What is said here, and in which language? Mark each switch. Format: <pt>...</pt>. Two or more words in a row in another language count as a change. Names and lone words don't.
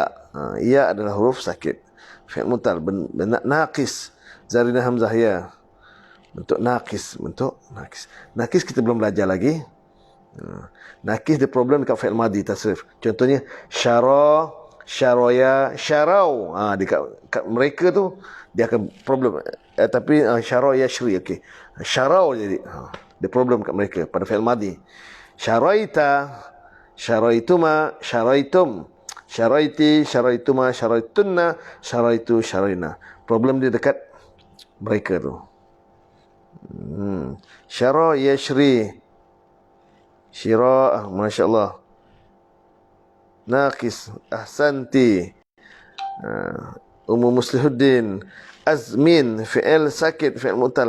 <ms>Ya adalah huruf sakit.</ms> <ar>فعل معتل، ناقص.</ar> <ms>Zarina Hamzah, ya. Bentuk naqis. Bentuk naqis. Naqis kita belum belajar lagi. Naqis dia problem dekat</ms> <ar>فعل ماضي,</ar> <ms>tasrif. Contohnya, syara,</ms> <ar>شريا، شروا.</ar> <ms>Dekat mereka tu, dia akan problem. Tapi</ms> <ar>شرى يشري,</ar> <ms>okey. Syarau jadi. Dia problem kat mereka pada</ms> <ar>فعل ماضي. شريتَ، شريتما، شريتم، شريتِ، شريتما، شريتنّ، شريتُ، شرينا.</ar> <ms>Problem dia dekat mereka tu.</ms> <ar>شرى يشري، شراء، ما شاء الله. ناقص، أحسنتِ.</ar> <ms>Ummu Muslihuddin, azmin, fi'il sakit,</ms> <ar>فعل معتل.</ar>